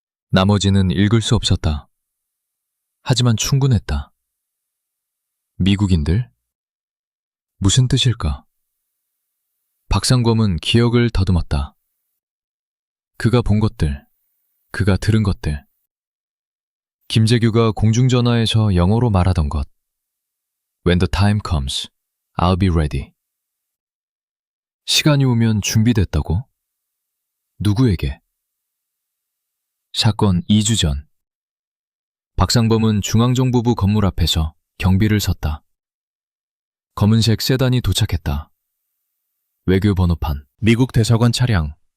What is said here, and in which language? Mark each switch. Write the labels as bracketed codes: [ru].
[ko] 나머지는 읽을 수 없었다. 하지만 충분했다. 미국인들? 무슨 뜻일까? 박상범은 기억을 더듬었다. 그가 본 것들, 그가 들은 것들. 김재규가 공중전화에서 영어로 말하던 것. [en] When the time comes, I'll be ready. [ko] 시간이 오면 준비됐다고? 누구에게? 사건 2주 전. 박상범은 중앙정부부 건물 앞에서 경비를 섰다. 검은색 세단이 도착했다. 외교 번호판, 미국 대사관 차량.